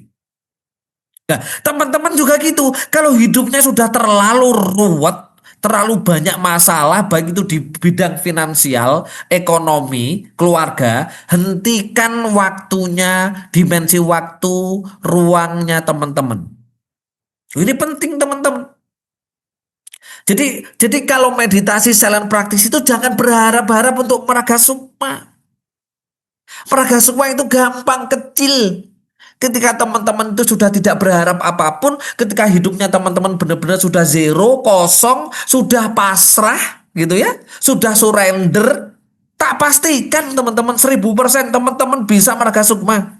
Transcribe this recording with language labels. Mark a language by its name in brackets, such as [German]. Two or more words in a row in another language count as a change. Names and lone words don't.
[Indonesian] Nah, teman-teman juga gitu. Kalau hidupnya sudah terlalu ruwet, terlalu banyak masalah, baik itu di bidang finansial, ekonomi, keluarga, hentikan waktunya, dimensi waktu, ruangnya teman-teman. Ini penting teman-teman. Jadi kalau meditasi silent praktis itu jangan berharap-harap untuk meraga sukma. Meraga sukma itu gampang, kecil. Ketika teman-teman itu sudah tidak berharap apapun, ketika hidupnya teman-teman benar-benar sudah zero, kosong, sudah pasrah gitu ya, sudah surrender, tak pastikan teman-teman 1000% teman-teman bisa meraga sukma.